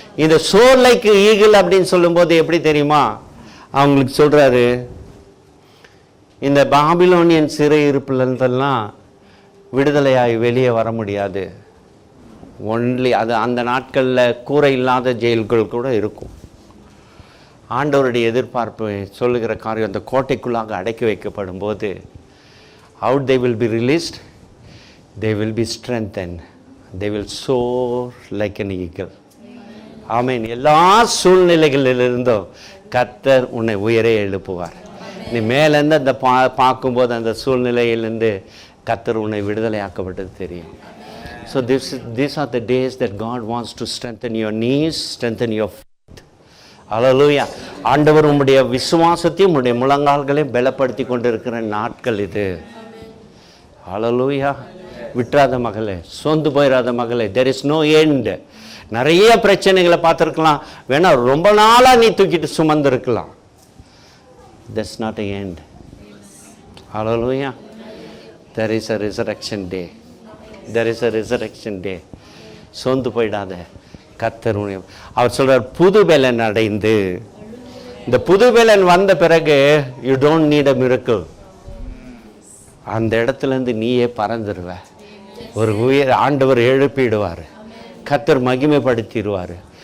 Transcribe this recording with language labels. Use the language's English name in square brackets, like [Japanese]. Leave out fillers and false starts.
[Tamil] இந்த [English] soar like eagle [Tamil] அப்படின்னு சொல்லும்போது எப்படி தெரியுமா அவங்களுக்கு சொல்கிறாரு, இந்த பாபிலோனியன் சிறை இருப்புலலாம் விடுதலையாகி வெளியே வர முடியாது. ஒன்லி அது அந்த நாட்களில் கூரை இல்லாத ஜெயில்கள் கூட இருக்கும். ஆண்டவருடைய எதிர்பார்ப்பு சொல்லுகிற காரியம், அந்த கோட்டைக்குள்ளாக அடக்கி வைக்கப்படும் போது [English] how they will be released, they will be strengthened, they will soar like an eagle. ஆமென். [Tamil] எல்லா சூழ்நிலைகளிலிருந்தும் கர்த்தர் உன்னை உயரே எழுப்புவார். நீ மேலேருந்து அந்த பார்க்கும்போது அந்த சூழ்நிலையிலிருந்து கர்த்தர் உன்னை விடுதலையாக்கப்பட்டது தெரியும். [English] So these are the days that God wants to strengthen your knees, strengthen your faith. Hallelujah. [Tamil] ஆண்டவர் உம்முடைய விசுவாசத்தையும் உம்முடைய முழங்கால்களையும் பலப்படுத்தி கொண்டிருக்கிற நாட்கள் இது. Hallelujah. விட்டுறாத மகளே, சோர்ந்து போயிடாத மகளே, [English] there is no end. [Tamil] நிறைய பிரச்சனைகளை பார்த்துருக்கலாம், வேணா ரொம்ப நாளாக நீ தூக்கிட்டு சுமந்துருக்கலாம். [English] That's not the end. Hallelujah. There is a resurrection day. There is a resurrection day. [Tamil] சோர்ந்து போயிடாத. கர்த்தர் அவர் சொல்றார், புது பலன் அடைந்து. இந்த புது பலன் வந்த பிறகு [English] You don't need a miracle. [Tamil] அந்த இடத்துலேருந்து நீயே பறந்துடுவ. ஒரு உயர் ஆண்டவர் எழுப்பிடுவார், கர்த்தர் மகிமைப்படுத்திடுவார்.